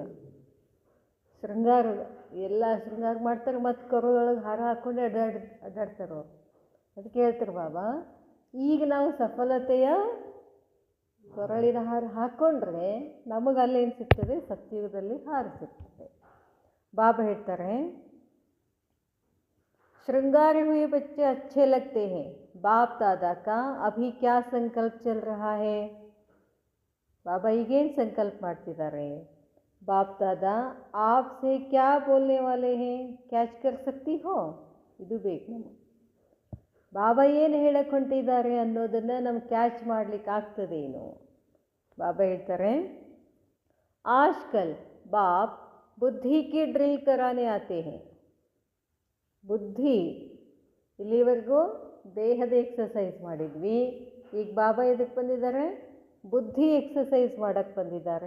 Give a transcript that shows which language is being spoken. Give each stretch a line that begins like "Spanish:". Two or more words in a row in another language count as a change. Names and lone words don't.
Kannada: ಶೃಂಗಾರದ ಎಲ್ಲ ಶೃಂಗಾರ ಮಾಡ್ತಾರೆ, ಮತ್ತು ಕೊರಳೊಳಗೆ ಹಾರ ಹಾಕ್ಕೊಂಡು ಅಡ್ಡಾಡ್ತಾರೋ. ಅದಕ್ಕೆ ಹೇಳ್ತಾರೆ ಬಾಬಾ, ಈಗ ನಾವು ಸಫಲತೆಯ ಕೊರಳಿನ ಹಾರ ಹಾಕ್ಕೊಂಡ್ರೆ ನಮಗೆ ಅಲ್ಲೇನು ಸಿಗ್ತದೆ? ಸತ್ಯಯುಗದಲ್ಲಿ ಹಾರ ಸಿಗ್ತದೆ. ಬಾಬಾ ಹೇಳ್ತಾರೆ
Hindi: श्रृंगार हुए बच्चे अच्छे लगते हैं. बाप दादा का अभी क्या संकल्प चल रहा है?
Kannada: बाबा ಈಗೇನು ಸಂಕಲ್ಪ ಮಾಡ್ತಿದ್ದಾರೆ?
Hindi: बाप दादा आपसे क्या बोलने वाले हैं? ಕ್ಯಾಚ್ कर सकती हो?
Kannada: ಇದು ಬೇಕು ನಮಗೆ. ಬಾಬಾ ಏನು ಹೇಳಕ್ಕೆ ಹೊಂಟಿದ್ದಾರೆ ಅನ್ನೋದನ್ನು ನಮ್ಗೆ ಕ್ಯಾಚ್ ಮಾಡಲಿಕ್ಕೆ ಆಗ್ತದೇನು? ಬಾಬಾ ಹೇಳ್ತಾರೆ
Hindi: आजकल बाप बुद्धि की ड्रिल कराने आते हैं.
Kannada: ಬುದ್ಧಿ ಇಲ್ಲಿವರೆಗೂ ದೇಹದ ಎಕ್ಸಸೈಸ್ ಮಾಡಿದ್ವಿ, ಈಗ ಬಾಬಾ ಇದಕ್ಕೆ ಬಂದಿದ್ದಾರೆ, ಬುದ್ಧಿ ಎಕ್ಸಸೈಸ್ ಮಾಡೋಕ್ಕೆ ಬಂದಿದ್ದಾರೆ.